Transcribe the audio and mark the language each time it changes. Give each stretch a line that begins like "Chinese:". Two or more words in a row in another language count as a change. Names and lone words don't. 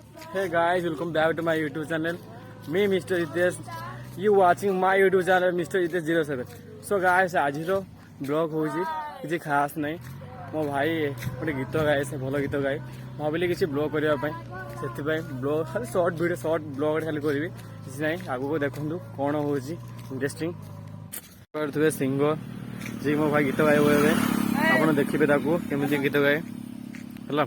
English: Hey guys, welcome back to my YouTube channel. Me Mr. Hitesh. You watching my YouTube channel Mr. Hitesh 07. So guys,
Odia: ଆଜିର ବ୍ଲଗ୍ ହେଉଛି କିଛି ଖାସ୍ ନାହିଁ। ମୋ ଭାଇ ଗୋଟେ ଗୀତ ଗାଏ, ସେ ଭଲ ଗୀତ ଗାଏ। ଭାବିଲି କିଛି ବ୍ଲଗ୍ କରିବା ପାଇଁ, ସେଥିପାଇଁ ବ୍ଲଗ୍ ଖାଲି
English: short video short vlog
Odia: ଖାଲି କରିବି। କିଛି ନାହିଁ, ଆଗକୁ ଦେଖନ୍ତୁ କ'ଣ ହେଉଛି ଇଣ୍ଟରେଷ୍ଟିଂ। କରୁଥିବେ ସିଙ୍ଗର ଯିଏ ମୋ ଭାଇ ଗୀତ ଗାଇବ ଏବେ, ଆପଣ ଦେଖିବେ ତାକୁ କେମିତି ଗୀତ ଗାଏ ହେଲା।